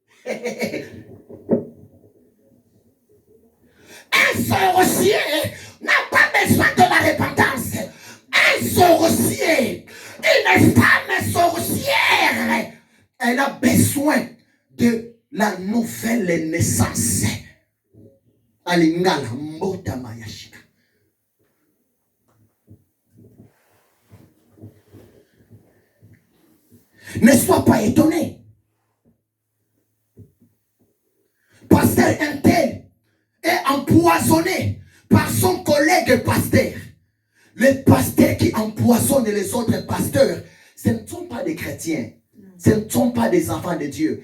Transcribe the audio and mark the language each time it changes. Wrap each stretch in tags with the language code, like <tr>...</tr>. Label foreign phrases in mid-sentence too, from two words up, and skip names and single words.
<fr>Un sorcier n'a pas besoin de la repentance. Un sorcier, une femme sorcière, elle a besoin de la nouvelle naissance.</fr> <ln>Alingala mbota mayashika.</ln> <fr>Ne sois pas étonné. Pasteur Intel est empoisonné par son collègue pasteur. Les pasteurs qui empoisonnent les autres pasteurs, ce ne sont pas des chrétiens. Ce ne sont pas des enfants de Dieu.</fr>